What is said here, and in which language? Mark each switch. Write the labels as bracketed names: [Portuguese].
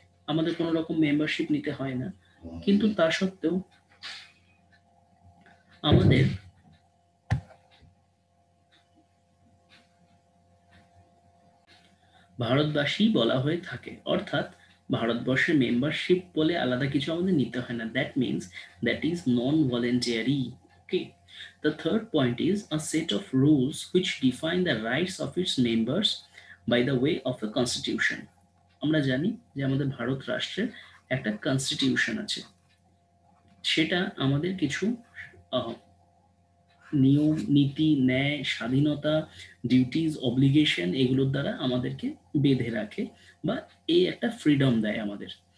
[Bangla] আমাদের কোনো রকম মেম্বারশিপ নিতে হয় না, কিন্তু তা সত্ত্বেও আমাদের ভারতবাসী বলা হয়ে থাকে। অর্থাৎ ভারতবর্ষের মেম্বারশিপ বলে আলাদা কিছু আমাদের নিতে হয় না। [English] That means that is non voluntary. Okay, the third point is a set of rules which define the rights of its members by the way of a constitution. [Bangla] আমরা জানি যে আমাদের ভারত রাষ্ট্রের একটা কনস্টিটিউশন আছে, সেটা আমাদের কিছু আহ, নিয়ম নীতি ন্যায় স্বাধীনতা ডিউটিজ অব্লিগেশন এগুলোর দ্বারা আমাদেরকে বেঁধে রাখে বা এই একটা ফ্রিডম দেয় আমাদের।